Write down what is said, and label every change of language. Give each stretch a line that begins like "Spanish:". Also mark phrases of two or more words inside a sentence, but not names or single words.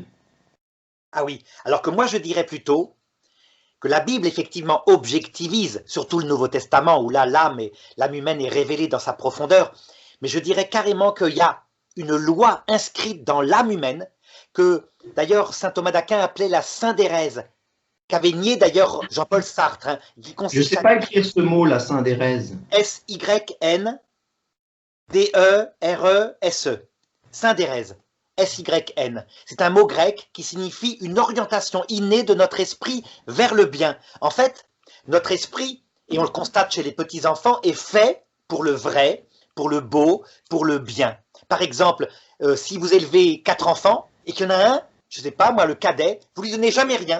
French: Ah oui, alors que moi je dirais plutôt que la Bible, effectivement, objectivise, surtout le Nouveau Testament, où là, l'âme humaine est révélée dans sa profondeur, mais je dirais carrément qu'il y a une loi inscrite dans l'âme humaine, que d'ailleurs saint Thomas d'Aquin appelait la syndérèse, qu'avait nié d'ailleurs Jean-Paul Sartre. Hein, je ne sais pas écrire ce mot, la syndérèse. S-Y-N-D-E-R-E-S-E. D-E-R-E-S-E, Syndérèse, S-Y-N. C'est un mot grec qui signifie une orientation innée de notre esprit vers le bien. En fait, notre esprit, et on le constate chez les petits-enfants, est fait pour le vrai, pour le beau, pour le bien. Par exemple, si vous élevez 4 enfants et qu'il y en a un, je ne sais pas moi, le cadet, vous lui donnez jamais rien.